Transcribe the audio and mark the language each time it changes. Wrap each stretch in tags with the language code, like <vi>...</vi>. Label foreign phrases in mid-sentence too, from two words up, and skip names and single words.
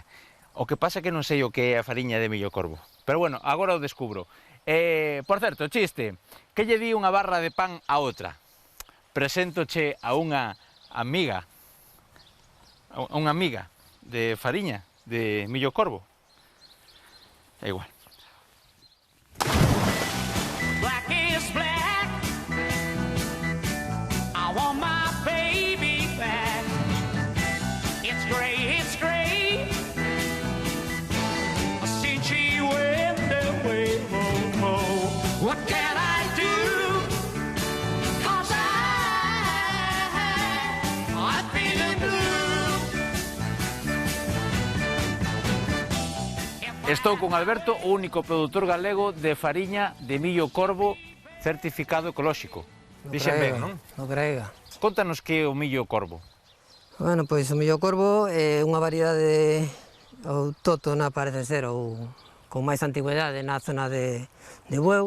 <gl>O que pasa que non sei o que é a fariña de millo corvo. Pero bueno, agora o descubro. Por certo, chiste, que lle di unha barra de pan a outra? Preséntoche a unha amiga de fariña de millo corvo. É igual.</gl> <en>Black is black. I want my baby back. It's gray, it's gray. Since she went away, what can I do? 'Cause I'm feeling blue.</en> <gl>Estou con Alberto, o único produtor galego de fariña de millo corvo certificado ecolóxico. Dixen ben, non? No craiga. Contanos que é o millo corvo. Bueno, pois o millo corvo é unha variedade autóctona, parece ser, ou con máis antigüedade na zona de Bueu.</gl>